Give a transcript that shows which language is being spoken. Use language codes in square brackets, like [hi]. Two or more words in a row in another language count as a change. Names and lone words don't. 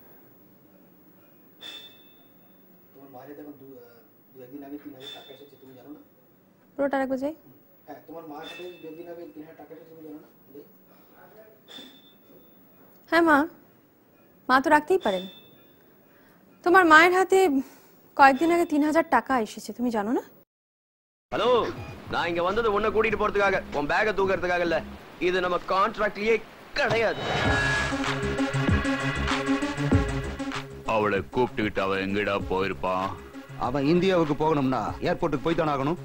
[bn] তোমার মায়ের দেখুন দু একদিন আগে 3000 টাকা এসেছে, তুমি জানো না? পুরোটা রাখবো যাই। হ্যাঁ, তোমার মার কাছে 2 দিন আগে 3000 টাকা এসেছে, তুমি জানো না? হ্যাঁ মা, মা তো রাখতেই পারেন। তোমার মায়ের হাতে কয়েকদিন আগে 3000 টাকা এসেছে, তুমি জানো না? [ta] ஹலோ, நான் இங்க வந்தது உன்னை கூட்டிட்டு போறதுக்காக, உன் பேக தூக்கறதுக்காக இல்ல. இது நம்ம கான்ட்ராக்ட்லயே கிடையாது. அவளை கூப்பிட்டுக்கிட்டு அவன் எங்கடா போயிருப்பான்? அவன் இந்தியாவுக்கு போகணும்னா ஏர்போர்ட்டுக்கு போய் தானே ஆகணும்.